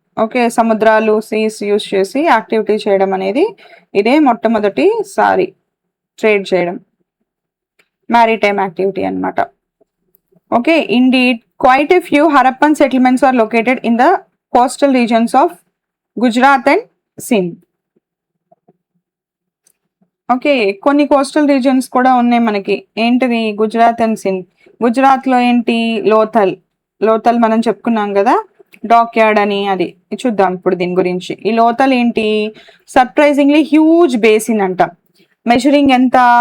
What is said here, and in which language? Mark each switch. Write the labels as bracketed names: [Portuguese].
[Telugu] Okay, సముద్రాలు, Cs use చేసి activity చేయడం అనేది ఇదే మొట్టమొదటిసారి ట్రేడ్ చేయడం, మ్యారీటైమ్ యాక్టివిటీ అన్నమాట. [English] Okay, indeed, quite a few Harappan settlements are located in the coastal regions of Gujarat and Sindh. [Telugu] Okay, కొన్ని కోస్టల్ రీజియన్స్ కూడా ఉన్నాయి మనకి. ఏంటిది? గుజరాత్ అండ్ సింధ్. గుజరాత్లో ఏంటి? లోథల్ మనం చెప్పుకున్నాం కదా, డాక్ యార్డ్ అని. అది చూద్దాం ఇప్పుడు దీని గురించి. ఈ లోథల్ ఏంటి? [English] surprisingly huge basin [Telugu] అంట. మెజరింగ్ ఎంత?